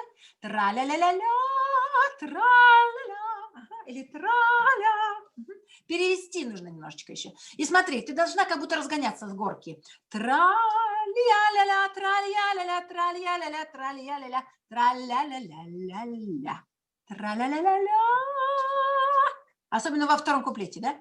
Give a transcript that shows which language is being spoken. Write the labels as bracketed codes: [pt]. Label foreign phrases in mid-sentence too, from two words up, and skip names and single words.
[ru] Тра-ля-ля-ля-ля, тра-ля-ля. Ага, или тра-ля. Перевести нужно немножечко еще. И смотри, ты должна как будто разгоняться с горки. Тра-ля-ля-ля, тра-ля-ля-ля, тра-ля-ля-ля, тра-ля-ля-ля, тра-ля-ля-ля-ля. Тра-ля-ля-ля-ля. Особенно во втором куплете, да?